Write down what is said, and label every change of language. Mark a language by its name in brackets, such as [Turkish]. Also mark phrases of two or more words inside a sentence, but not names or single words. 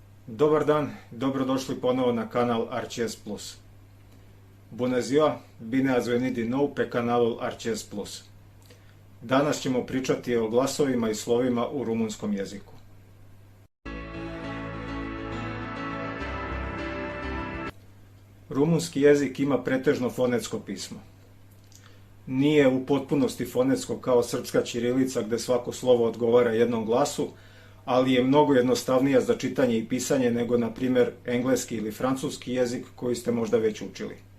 [Serbian] Dobar dan, dobrodošli ponovo na kanal Arches Plus. [Romanian] Bună ziua, bine ați venit din nou pe canalul Arches Plus. [Serbian] Danas ćemo pričati o glasovima i slovima u rumunskom jeziku. Rumunski jezik ima pretežno fonetsko pismo. Nije u potpunosti fonetsko kao srpska ćirilica gde svako slovo odgovara jednom glasu, ali je mnogo jednostavnija za čitanje i pisanje nego, na primjer, engleski ili francuski jezik koji ste možda već učili.